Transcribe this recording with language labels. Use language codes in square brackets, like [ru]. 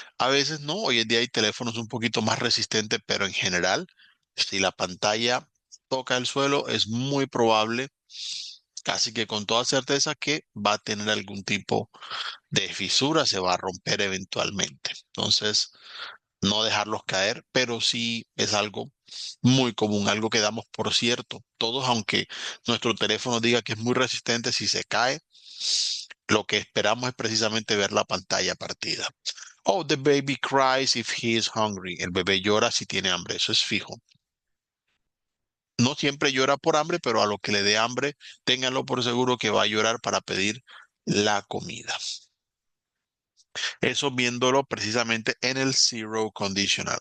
[es] A veces no, hoy en día hay teléfonos un poquito más resistentes, pero en general, si la pantalla toca el suelo, es muy probable, casi que con toda certeza, que va a tener algún tipo de fisura, se va a romper eventualmente. Entonces, no dejarlos caer, pero sí es algo muy común, algo que damos por cierto. Todos, aunque nuestro teléfono diga que es muy resistente, si se cae, lo que esperamos es precisamente ver la pantalla partida. [en] Oh, the baby cries if he is hungry. [es] El bebé llora si tiene hambre, eso es fijo. No siempre llora por hambre, pero a lo que le dé hambre, ténganlo por seguro que va a llorar para pedir la comida. Eso viéndolo precisamente en el zero conditional.